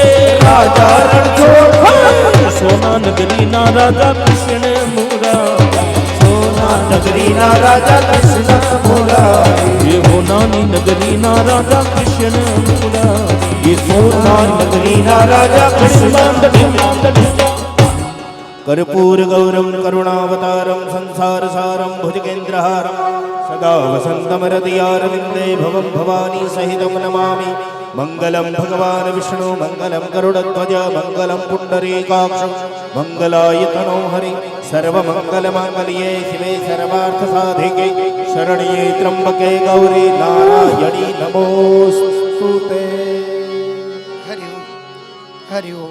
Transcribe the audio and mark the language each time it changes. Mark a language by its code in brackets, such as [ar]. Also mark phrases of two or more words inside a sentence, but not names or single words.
[gu] રાજા રણછોડ સોનાનગરી ના રાજા કૃષ્ણ મુરારી. સોના નગરી ના રાજા કૃષ્ણ મુરારી. એ હોનાની નગરી ના રાજા કૃષ્ણ મુરારી. એ સોના નગરી ના રાજા કૃષ્ણ [sa] कर्पूर गौरम करुणावतारम संसार सारम भुजगेन्द्रहारम सदा वसंतम हृदयारविंदे भवम भवानी सहितं नमामि. મંગલમ ભગવાન વિષ્ણુ મંગલમ ગરુડધ્વજ મંગલમ પુંડરીકાક્ષ મંગલાયતનો હરિ સર્વમંગલમાંગલ્યે શિવે સર્વાર્થ સાધિકે શરણ્યે ત્રંબકે ગૌરી નારાયણી નમોસ્તુતે. હરિ ઓમ હરિ ઓમ.